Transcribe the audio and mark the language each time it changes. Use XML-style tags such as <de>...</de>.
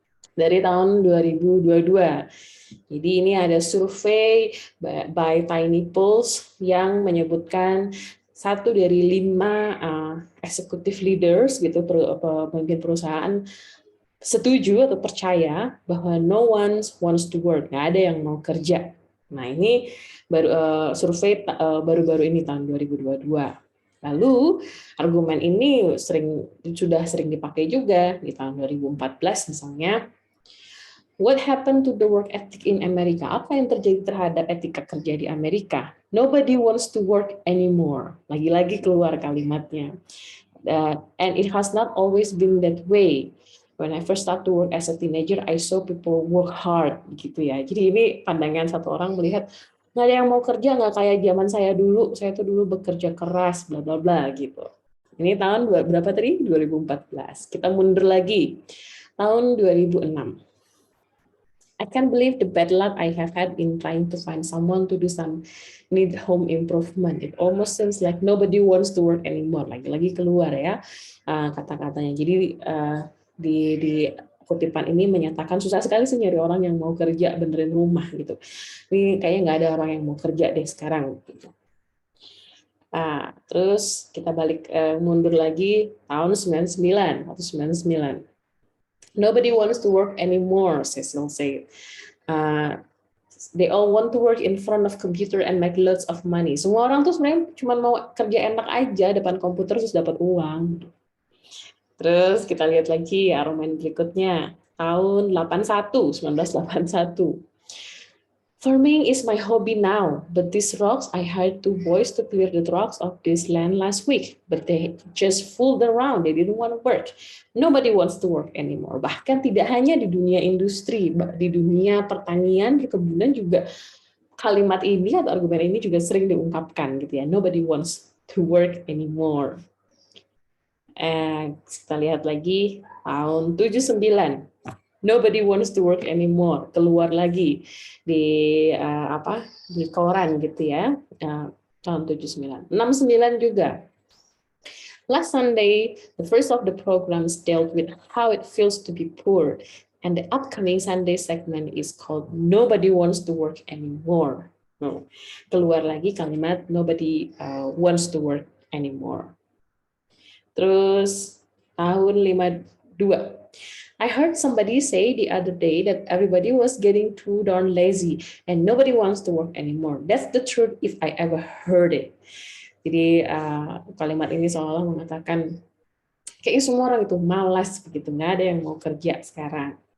<id>Dari tahun 2022. Jadi ini ada survei by Tiny Pulse yang menyebutkan satu dari 5 executive leaders gitu, pemimpin perusahaan setuju atau percaya bahwa</id> <en>no one wants to work,</en> <id>nggak ada yang mau kerja. Nah, ini baru survei baru-baru ini tahun 2022. Lalu argumen ini sudah sering dipakai juga di tahun 2014 misalnya.</id> <en>What happened to the work ethic in America?</en> <id>Apa yang terjadi terhadap etika kerja di Amerika?</id> <en>Nobody wants to work anymore.</en> <id>Lagi-lagi keluar kalimatnya.</id> <en>And it has not always been that way. When I first start to work as a teenager, I saw people work hard,</en> <id>gitu ya. Jadi ini pandangan satu orang melihat nggak ada yang mau kerja, nggak kayak zaman saya dulu. Saya tuh dulu bekerja keras, bla bla bla gitu. Ini tahun berapa tadi? 2014. Kita mundur lagi, tahun 2006.</id> <en>I can't believe the bad luck I have had in trying to find someone to do some need home improvement. It almost seems like nobody wants to work anymore.</en> <id>Lagi-lagi keluar ya kata-katanya. Jadi di kutipan ini menyatakan susah sekali sih nyari orang yang mau kerja benerin rumah gitu. Ini kayaknya nggak ada orang yang mau kerja deh sekarang. Gitu. Terus kita balik mundur lagi tahun 99 atau 99.</id> <en>Nobody wants to work anymore, Cecil said. They all want to work in front of computer and make lots of money.</en> <id>Semua orang tuh sebenarnya cuma mau kerja enak aja depan komputer terus dapat uang. Terus kita lihat lagi argumen berikutnya, tahun 1981.</id> <en>Farming is my hobby now, but these rocks, I hired 2 boys to clear the rocks of this land last week, but they just fooled around, they didn't want to work. Nobody wants to work anymore.</en> <id>Bahkan tidak hanya di dunia industri, di dunia pertanian, perkebunan juga kalimat ini atau argumen ini juga sering diungkapkan gitu ya.</id> <en>Nobody wants to work anymore.</en> <id>Kita lihat lagi tahun 79.</id> <en>Nobody wants to work anymore.</en> <id>Keluar lagi di di koran gitu ya. Tahun 79. 69 juga.</id> <en>Last Sunday, the first of the programs dealt with how it feels to be poor. And the upcoming Sunday segment is called Nobody Wants to Work Anymore.</en> <id>Keluar lagi kalimat</id> <en>nobody wants to work anymore.</en> <id>Terus tahun 52.</id> <en>I heard somebody say the other day that everybody was getting too darn lazy and nobody wants to work anymore. That's the truth if I ever heard it.</en> <id>Jadi kalimat ini seolah mengatakan kayaknya semua orang itu malas begitu, nggak ada yang mau kerja sekarang.</id>